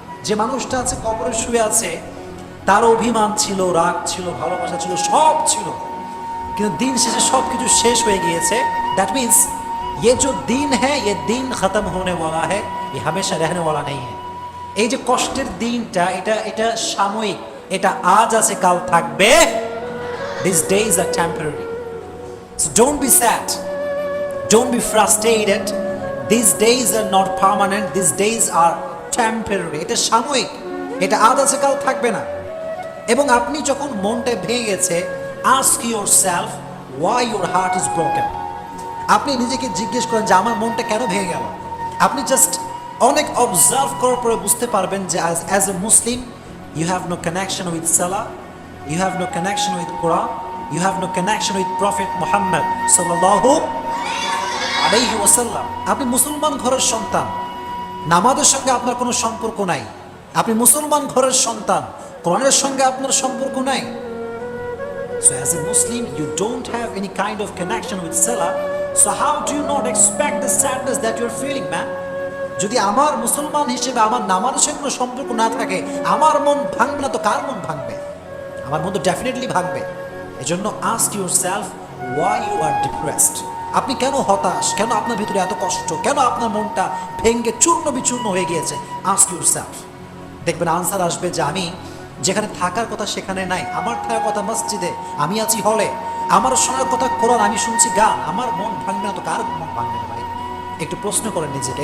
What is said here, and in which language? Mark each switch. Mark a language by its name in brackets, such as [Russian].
[Bangla] যে মানুষটা আছে কবরে শুয়ে আছে, তার অভিমান ছিল, রাগ ছিল, ভালোবাসা ছিল, সব ছিল, কিন্তু দিন শেষে সব কিছু শেষ হয়ে গিয়েছে। [English] that means [Hindi] ये जो दिन है ये दिन खत्म होने वाला है, ये हमेशा रहने वाला नहीं है। [Bangla] এই যে কষ্টের দিনটা, এটা সাময়িক, এটা আজ আছে কাল থাকবে। [English] These days are temporary, so don't be sad, don't be frustrated. These days are not permanent, these days are temporary. [Bangla] এটা সাময়িক, এটা আজ আছে কাল থাকবে না। এবং আপনি যখন মনটা ভেঙে গেছে, [English] ask yourself why your heart is broken. [Bangla] আপনি নিজেকে জিজ্ঞেস করেন যে আমার মনটা কেন ভেঙে গেল। আপনি জাস্ট অনেক অবজার্ভ করার পরে বুঝতে পারবেন যে [English] As a Muslim you have no connection with সালাহ, you have no connection with Quran, you have no connection with prophet Muhammad সাল্লাল্লাহু আলাইহি ওয়াসাল্লাম। [Bangla] আপনি মুসলমান ঘরের সন্তান, নামাজের সঙ্গে আপনার কোনো সম্পর্ক নাই। আপনি মুসলমান ঘরের সন্তান, কোরআনের সঙ্গে আপনার সম্পর্ক নাই। [English] So as a Muslim, you don't have any kind of connection with Salah. So how do you not expect the sadness that you're feeling, man? [Bangla] যদি আমার মুসলমান হিসেবে আমার নামাজের সঙ্গে কোনো সম্পর্ক না থাকে, আমার মন ভাঙবে না তো কার মন ভাঙবে? আমার মন তো ডেফিনেটলি ভাঙবে। [English] এজন্য ask yourself why you are depressed. [Bangla] আপনি কেন হতাশ, কেন আপনার ভিতরে এত কষ্ট, কেন আপনার মনটা ভেঙে চূর্ণ বিচূর্ণ হয়ে গিয়েছে? [English] ask yourself. [Bangla] দেখবেন আনসার আসবে যে আমি যেখানে থাকার কথা সেখানে নাই, আমার থাকার কথা মসজিদে, আমি আছি হলে, আমার শোনার কথা কোরআন, আমি শুনছি গান, আমার মন ভাঙবে না তো কার মন ভাঙবে না ভাই? একটু প্রশ্ন করেন নিজেকে।